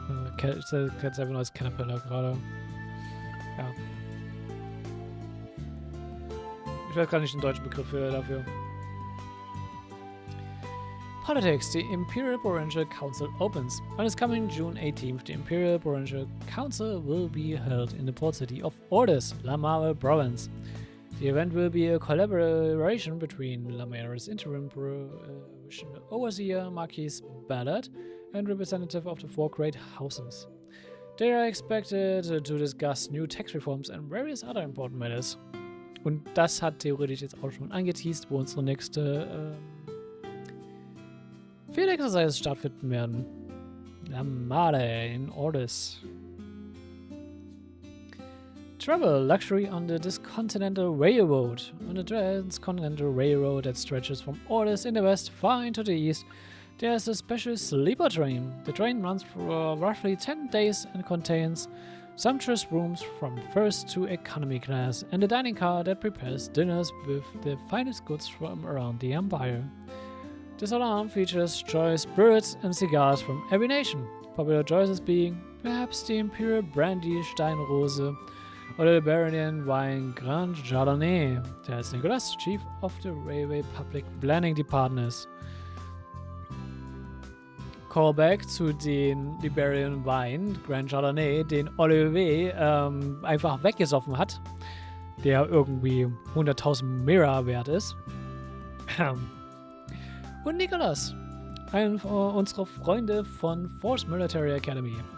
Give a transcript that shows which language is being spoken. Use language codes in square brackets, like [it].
[de] Ich kenne es einfach nur als Caterpillar gerade. Ja. Ich weiß gar nicht den deutschen Begriff dafür. [en] Politics. The Imperial Provincial Council opens. On this coming June 18th, the Imperial Provincial Council will be held in the port city of Ordes, La Mare Province. The event will be a collaboration between La Mare's interim provincial overseer, Marquis Ballard, and representative of the four great houses. They are expected to discuss new tax reforms and various other important matters. [de] Und das hat theoretisch jetzt auch schon angeteased, wo unsere nächste Field Exercises stattfinden werden. La Mare in Ordes. [en] Travel luxury on the Transcontinental Railroad. On the Transcontinental Railroad that stretches from Ordes in the west far into the east, there is a special sleeper train. The train runs for roughly 10 days and contains sumptuous rooms from first to economy class and a dining car that prepares dinners with the finest goods from around the empire. This alarm features choice spirits and cigars from every nation. Popular choices being perhaps the Imperial Brandy Steinrose or the Baronian wine Grand Chardonnay. There's Nicholas, chief of the Railway Public Planning Department. [de] Callback zu den Liberian Wein Grand Chardonnay, den Olivier einfach weggesoffen hat, der irgendwie 100.000 Mira wert ist. Und Nicholas, einer unserer Freunde von Force Military Academy.